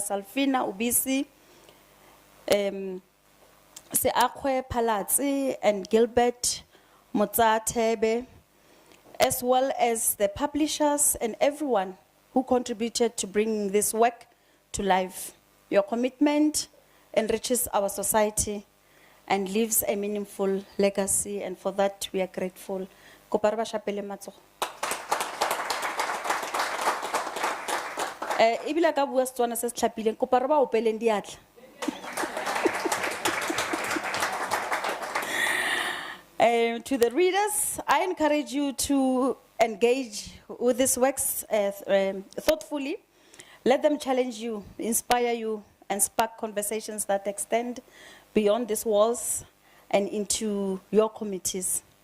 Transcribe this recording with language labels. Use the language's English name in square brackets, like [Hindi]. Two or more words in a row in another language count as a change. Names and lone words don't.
[English] Salfina Ubisi, Seakwe Palatsi and Gilbert Motsatebe, as well as the publishers and everyone who contributed to bringing this work to life. Your commitment enriches our society and leaves a meaningful legacy, and for that we are grateful. [Tswana] Kopa re ba shapele matsogo. Ebile ka bua Setswana se se tlhapileng, kopa re ba opeleng diatla. [English] To the readers, I encourage you to engage with these works thoughtfully. Let them challenge you, inspire you, and spark conversations that extend beyond these walls and into your communities.